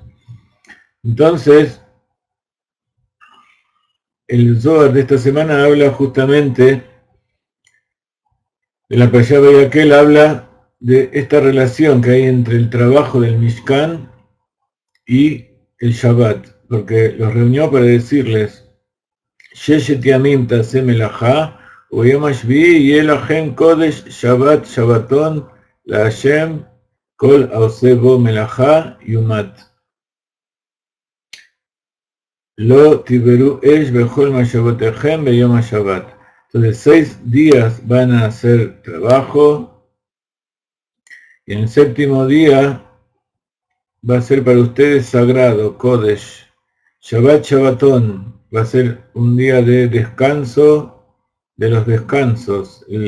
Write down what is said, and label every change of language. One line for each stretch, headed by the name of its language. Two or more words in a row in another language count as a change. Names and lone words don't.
Spanish: Entonces, el Zohar de esta semana habla justamente de la Parashá Vayakhel, habla de esta relación que hay entre el trabajo del Mishkan y el Shabbat, porque los reunió para decirles:
Hebrew: ששת ימים תעשה מלאכה, וביום השביעי יהיה לכם קודש שבת שבתון לה' כל העושה בו מלאכה יומת. לא תבערו אש בכל משבתיכם ביום השבת.
Spanish: Entonces 6 días van a hacer trabajo y en el séptimo día va a ser para ustedes sagrado, Kodesh.
Hebrew: שבת שבתון
Spanish: va a ser un día de descanso de los descansos.